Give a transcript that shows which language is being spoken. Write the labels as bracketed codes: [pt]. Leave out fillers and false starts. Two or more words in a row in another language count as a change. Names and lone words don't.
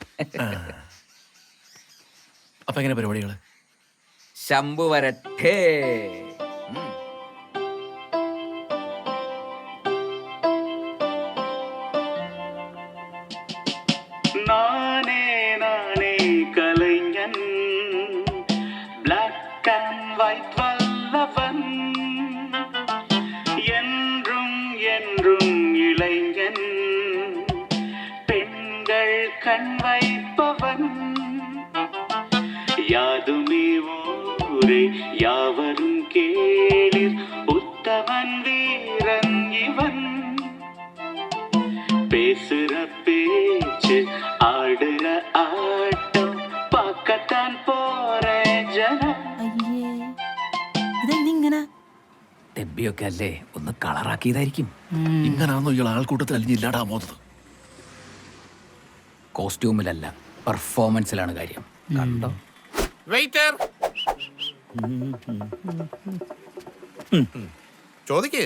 [ml] അപ്പൊ എങ്ങനെ പരിപാടികള്? ശംഭു വരട്ടെ. [ta] കലൈஞன் [en] black and white [ta] வல்லவன் என்றும் என்றும் இளைஞன் பெண்கள் கண் வைப்பவன் யாதுமே ஊரே யாவரும் கேளிர் உத்தமன் வீரன் இவன் பேசுற பேச்சு ஆடுற ஆட்டம் பார்க்கத்தான் போற ஜனம். [ml] ഇതെന്തിങ്ങനെ? തെബിയൊക്കെ അല്ലേ, ഒന്ന് കളറാക്കിയതായിരിക്കും. ഇങ്ങനാണോ ഇയാൾ ആൾക്കൂട്ടത്തിൽ അലിഞ്ഞില്ലാടാ പോകുന്നത്? കോസ്റ്റ്യൂമിലല്ല, പെർഫോമൻസിലാണ് കാര്യം. കണ്ടോ? വെയിറ്റർ ചോദിക്കേ.